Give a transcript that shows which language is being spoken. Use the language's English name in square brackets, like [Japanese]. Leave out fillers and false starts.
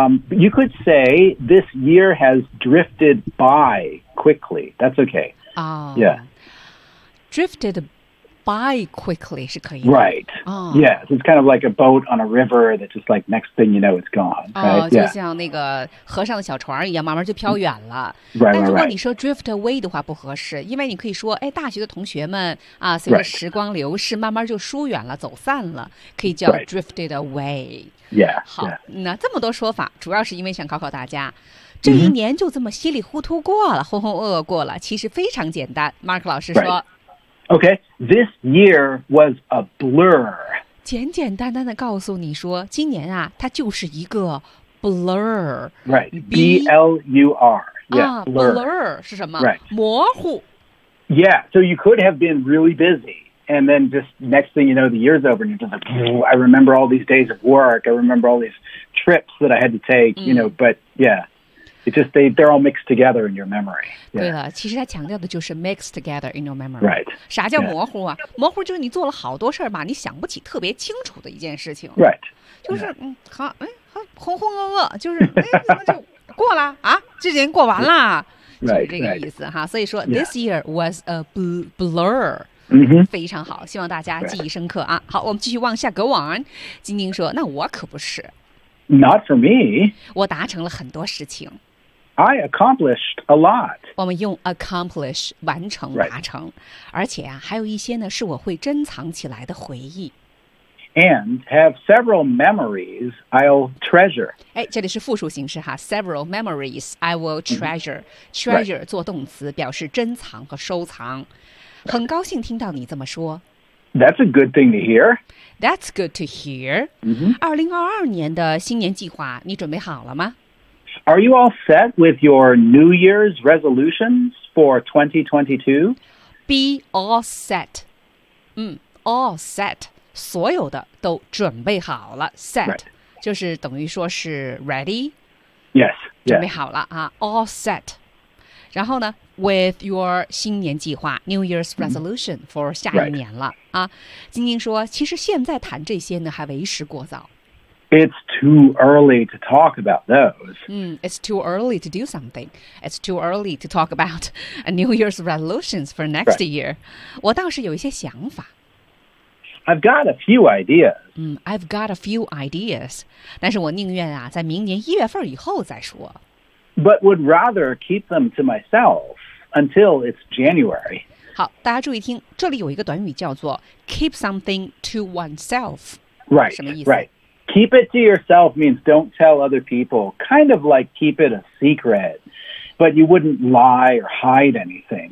[English] You could say this year has drifted by quickly. That's okay. Yeah. Drifted by quickly [Chinese] 是可以的。 [English] Right. Yeah. So it's kind of like a boat on a river that just like next thing you know, it's gone. Right? [Chinese] 就像那个河上的小船一样，慢慢就飘远了。 [English] Right, right, [Chinese] 但如果你说 [English] drift away [Chinese] 的话不合适，因为你可以说哎，大学的同学们啊，随着时光流逝，慢慢就疏远了，走散了，可以叫 [English] drifted away。 Yeah. [Chinese] 好， [English] yeah. [Chinese] 那这么多说法，主要是因为想考考大家。这一年就这么稀里糊涂过了，浑浑噩噩过了，其实非常简单。 Mark 老师说。 [English] Right. Okay, this year was a blur. [Chinese] 简简单单的告诉你说，今年啊，它就是一个 blur. [English] Right, B-L-U-R. Yeah, blur. [Chinese] Blur 是什么？ [English] Right. [Chinese] 模糊。 [English] Yeah, so you could have been really busy, and then just next thing you know, the year's over, and you're just like, I remember all these days of work, I remember all these trips that I had to take, you know, but yeah. It's just they're all mixed together in your memory.、Yeah. [Chinese] 对了，其实他强调的就是 [English] mixed together in your memory. Right. [Chinese] 啥叫模糊啊？ Yeah. 模糊就是你做了好多事儿嘛，你想不起特别清楚的一件事情。 [English] Right. [Chinese] 就是、yeah. 浑浑噩噩，就是怎么就过了啊？这年过完了， [English] right, [Chinese] 就这个意思哈。 [English] Right. [Chinese] 所以说、 [English] yeah. this year was a blur. [Chinese] 嗯哼，非常好，希望大家记忆深刻啊。Right. 好，我们继续往下 [English] go on。 [Chinese] 晶晶说：“那我可不是。 [English] ”Not for me. [Chinese] 我达成了很多事情。 [English] I accomplished a lot. [Chinese] 我们用 accomplish 完成、 [English] right. [Chinese] 达成，而且啊，还有一些呢是我会珍藏起来的回忆。 [English] And have several memories I'll treasure. [Chinese] 哎，这里是复数形式哈 ， [English] several memories I will treasure.、 Mm-hmm. Treasure、 right. [Chinese] 做动词，表示珍藏和收藏。很高兴听到你这么说。 [English] That's a good thing to hear. That's good to hear. [Chinese] 2022年的新年计划，你准备好了吗？ [English] Are you all set with your New Year's resolutions for 2022? Be all set. All set. [Chinese] 所有的都准备好了。Set、 [English] right. [Chinese] 就是等于说是 ready. [English] Yes. [Chinese] 准备好了、 [English] yes. 啊。All set. [Chinese] 然后呢 [English] with your [Chinese] 新年计划 [English] New Year's resolution、mm-hmm. [Chinese] for 下一年了、 [English] right. [Chinese] 啊。晶晶说其实现在谈这些呢还为时过早。 [English] It's too early to talk about those. It's too early to do something. It's too early to talk about a New Year's resolutions for next、 [Chinese] year. 我倒是有一些想法。 [English] I've got a few ideas. I've got a few ideas. [Chinese] 但是我宁愿啊，在明年一月份以后再说。 [English] But would rather keep them to myself until it's January. [Chinese] 好，大家注意听，这里有一个短语叫做 [English] keep something to oneself. Right. [Chinese] 什么意思？ [English] Right. Keep it to yourself means don't tell other people, kind of like keep it a secret, but you wouldn't lie or hide anything.